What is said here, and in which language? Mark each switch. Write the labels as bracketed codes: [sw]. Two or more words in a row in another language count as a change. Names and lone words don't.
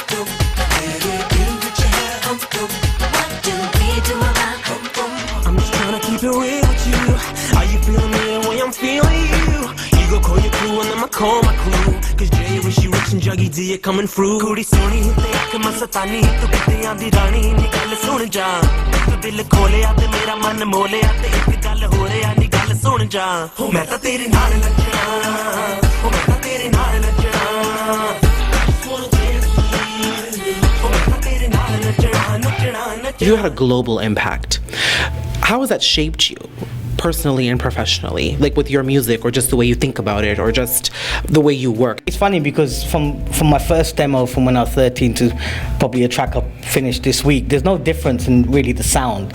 [en] What do we do about? I'm just trying to keep it real with you. Are you feeling me the way I'm feeling you? You go call your crew and I'ma call my crew. Cause Jay, Rishi Rich and Juggy D are coming through. [pa] ਕੁੜੀ ਸੋਹਣੀ ਤੇ ਮਸਤਾਨੀ ਤੂੰ ਕਿੱਥੇ ਆਂਦੀ ਰਾਣੀ ਨੀ ਗੱਲ ਸੁਣ ਜਾ. ਤੂੰ ਦਿਲ ਖੋਲ੍ਹਿਆ ਤੇ ਮੇਰਾ ਮਨ ਮੋਲਿਆ ਤੇ ਇੱਕ ਗੱਲ ਹੋ ਰਿਹਾ ਨੀ ਗੱਲ ਸੁਣ ਜਾ. ਮੈਂ ਤਾਂ ਤੇਰੇ ਨਾਲ ਨੱਚਣਾ, ਮੈਂ ਤਾਂ ਤੇਰੇ ਨਾਲ ਨੱਚਣਾ, main ta tere naal nachna. [en] You had a global impact. How has that shaped you personally and professionally, like with your music, or just the way you think about it, or just the way you work? It's funny because from my first demo from when I was 13 to probably a track I finished this week, there's no difference in really the sound.